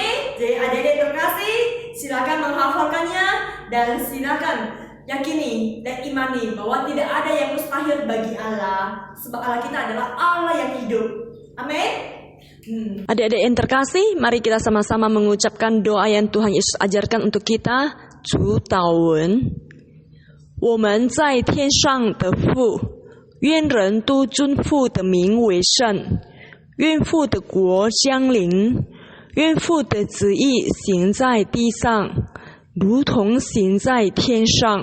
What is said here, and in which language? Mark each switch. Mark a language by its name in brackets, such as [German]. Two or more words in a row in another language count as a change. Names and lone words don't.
[Indonesian] Jadi adik-adik yang terkasih, silakan menghafalkannya dan silakan yakini dan imani bahwa tidak ada yang mustahil bagi Allah, sebab Allah kita adalah Allah yang hidup. Amin. Adik-adik yang terkasih, mari kita sama-sama mengucapkan doa yang Tuhan Yesus ajarkan untuk kita. [Chinese] 主祷文，我们在天上的父，愿人都尊父的名为圣，愿父的国降临，愿父的旨意行在地上，如同行在天上。